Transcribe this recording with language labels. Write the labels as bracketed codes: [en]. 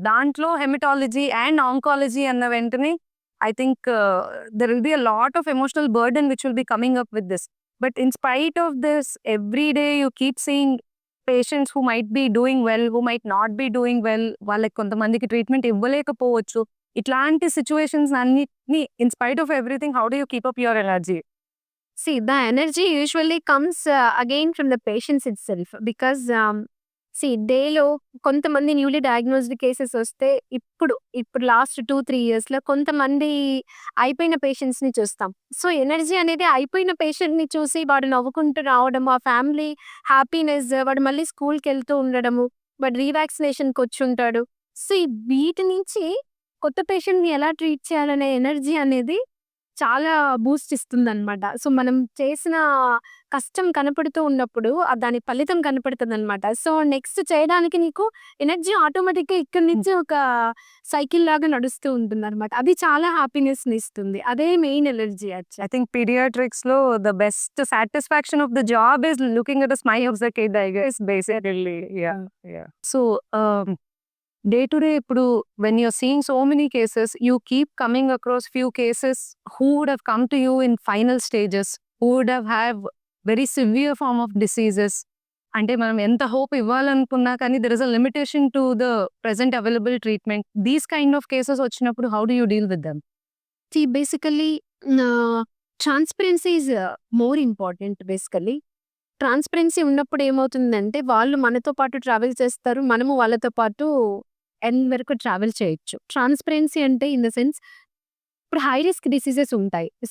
[en] దాంట్లో haematology and oncology [te] అన్న వెంటనే [en] I think there will be a lot of emotional burden which will be coming up with this. But in spite of this every day you keep seeing patients who might be doing well, who might not be doing well. [te] వాళ్ళకి కొంతమందికి treatment ఇవ్వలేకపోవచ్చు. ఇట్లాంటి situations అన్నిటిని [en] In spite of everything how do you keep up your energy? The energy usually comes again from the patients itself because [te] డేలో కొంతమంది newly diagnosed cases వస్తే ఇప్పుడు last 2-3 ఇయర్స్‌లో కొంతమంది అయిపోయిన పేషెంట్స్‌ని చూస్తాం. సో, ఎనర్జీ అనేది అయిపోయిన పేషెంట్‌ని చూసి వాడు నవ్వుకుంటూ రావడం, ఆ ఫ్యామిలీ హ్యాపీనెస్, వాడు మళ్ళీ స్కూల్‌కెళ్తూ ఉండడము, వాడు రీవాక్సినేషన్‌కొచ్చుంటాడు. వీటి నుంచి కొత్త పేషెంట్‌ని ఎలా ట్రీట్ చేయాలనే ఎనర్జీ అనేది చాలా బూస్ట్ ఇస్తుందనమాట. మనం చేసిన కష్టం కనపడుతూ ఉన్నప్పుడు దాని ఫలితం కనపడుతుందనమాట. నెక్స్ట్ చేయడానికి నీకు ఎనర్జీ ఆటోమేటిక్‌గా ఇక్కడి నుంచి ఒక సైకిల్ లాగా నడుస్తూ ఉంటుందనమాట. అది చాలా హ్యాపీనెస్‌ని ఇస్తుంది. అదే main energy actually. [en] I think pediatrics lo the best satisfaction of the job is looking at the smile of the kid, I guess, basically. Yeah, yeah. So, day to day, [te] ఇప్పుడు [en] when you're seeing so many cases, you keep coming across few cases who would have come to you in final stages, who would have very severe form of diseases. [te] అంటే మనం ఎంత hope ఇవ్వాలనుకున్నా కానీ [en] there is a limitation to the present available treatment. These kind of cases [te] వచ్చినప్పుడు [en] how do you deal with them? Basically transparency is more important basically. [te] Transparency ఉన్నప్పుడు ఏమవుతుందంటే, వాళ్ళు మనతో పాటు ట్రావెల్ చేస్తారు. మనము వాళ్ళతో పాటు ఎండ్ వరకు ట్రావెల్ చేయొచ్చు. ట్రాన్స్‌పరెన్సీ అంటే [en] in the sense [te] ఇప్పుడు హై రిస్క్ డిసీజెస్ ఉంటాయి.